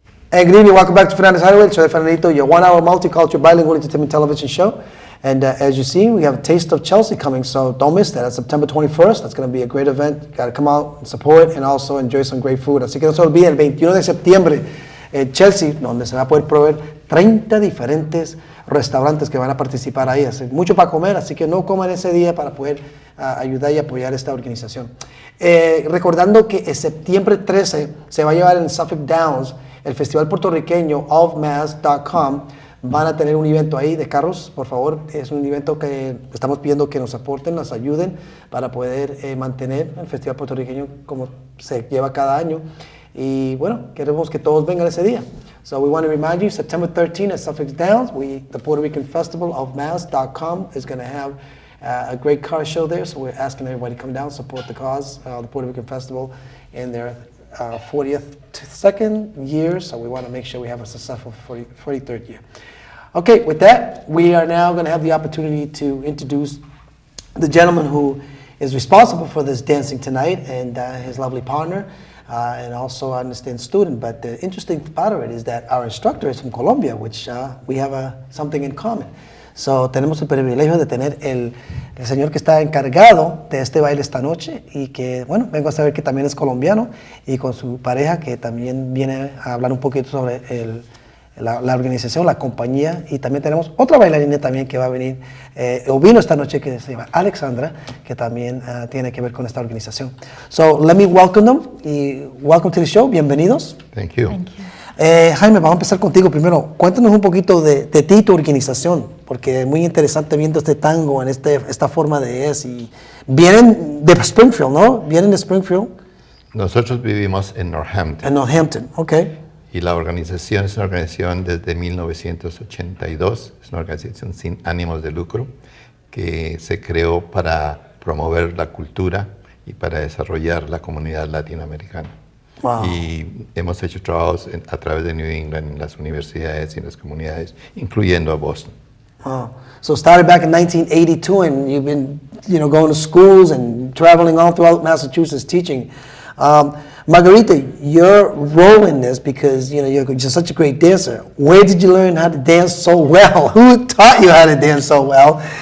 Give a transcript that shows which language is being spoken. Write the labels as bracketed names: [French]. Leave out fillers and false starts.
[English] Good evening, welcome back to Fernandez Hideaway. [Spanish] Soy [English] Fernandito, your 1 hour multicultural bilingual entertainment television show. And as you see, we have a Taste of Chelsea coming, so don't miss that. That's September 21st. That's going to be a great event. You got to come out and support and also enjoy some great food. [Spanish] Así que no se olviden, el 21 de septiembre, Chelsea, donde se va a poder proveer 30 diferentes restaurantes que van a participar ahí. Hay mucho para comer, así que no coman ese día para poder ayudar y apoyar esta organización. Recordando que el septiembre 13 se va a llevar en Suffolk Downs el festival puertorriqueño ofmass.com. Van a tener un evento ahí de carros, por favor. Es un evento que estamos pidiendo que nos aporten, nos ayuden para poder mantener el festival puertorriqueño como se lleva cada año. Y bueno, queremos que todos vengan ese día. [English] So we want to remind you, September 13 at Suffolk Downs, the Puerto Rican Festival of Mass.com is going to have a great car show there. So we're asking everybody to come down, support the cause, the Puerto Rican Festival in their 42nd year. So we want to make sure we have a successful 43rd year. Okay, with that, we are now going to have the opportunity to introduce the gentleman who is responsible for this dancing tonight and his lovely partner. And also, I understand, student. But the interesting part of it is that our instructor is from Colombia, which we have something in common. [Spanish] So, tenemos el privilegio de tener el señor que está encargado de este baile esta noche y que, bueno, vengo a saber que también es colombiano y con su pareja que también viene a hablar un poquito sobre la organización, la compañía, y también tenemos otra bailarina también que va a venir, o vino esta noche, que se llama Alexandra, que también tiene que ver con esta organización. [English] So, let me welcome them, [Spanish] y [English] welcome to the show, [Spanish] bienvenidos. [English] Thank you. Thank you. [Spanish] Jaime, vamos a empezar contigo primero. Cuéntanos un poquito de ti y tu organización, porque es muy interesante viendo este tango en esta forma de y vienen de Springfield, ¿no? Vienen de Springfield. Nosotros vivimos en Northampton. En Northampton, okay. Y la organización es una organización desde 1982, es una organización sin ánimos de lucro que se creó para promover la cultura y para desarrollar la comunidad latinoamericana. [English] Wow. [Spanish] Y hemos hecho trabajos a través de New England en las universidades y en las comunidades, incluyendo a Boston. [English] Wow. So started back in 1982, and you've been, going to schools and traveling all throughout Massachusetts teaching. Margarita, your role in this, because you're just such a great dancer. Where did you learn how to dance so well? Who taught you how to dance so well?